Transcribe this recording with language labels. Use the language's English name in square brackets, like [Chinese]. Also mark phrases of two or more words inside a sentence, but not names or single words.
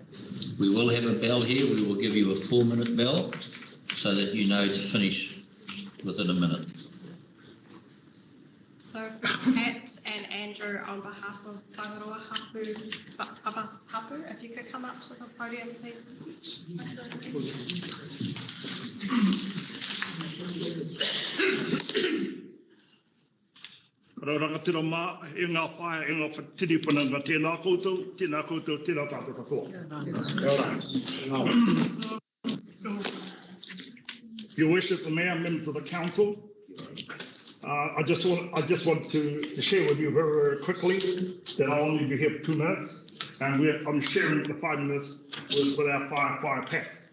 [English] We will have a bell here. We will give you a 4-minute bell so that you know to finish within a minute. So Pat and Andrew, on behalf of Whangaroa Hapu, if you could come up to the podium, please. [Māori] Rangatira mā, e ngā whae, e ngā whatiripananga, tēnā koutou, tēnā tātou katoa. [English] Your worship, the mayor, members of the council, I just want to share with you very, very quickly that I'll only be here for 2 minutes, and I'm sharing the 5 minutes with our fire pack.